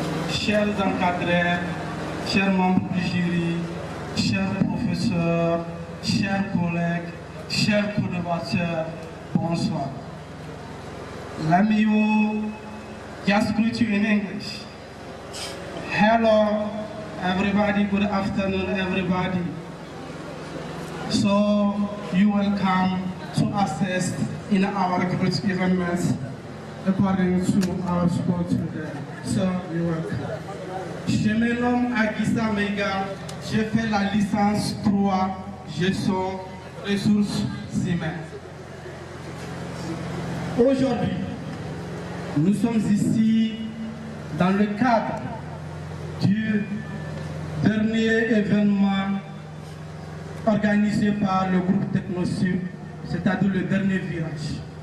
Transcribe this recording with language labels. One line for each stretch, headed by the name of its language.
French: Chers encadreurs, chers membres du jury, chers professeurs, chers collègues, chers collaborateurs, bonsoir.
English: Lamio, just greet you in English. Hello, everybody. Good afternoon, everybody. So, you welcome to assist in our great events according to our school today. So, you're welcome.
French: Je me nomme Aguissa Mega, j'ai fait la licence 3 gestion ressources humaines. Aujourd'hui, nous sommes ici dans le cadre du dernier événement organisé par le groupe TechnoSud, c'est-à-dire le dernier virage.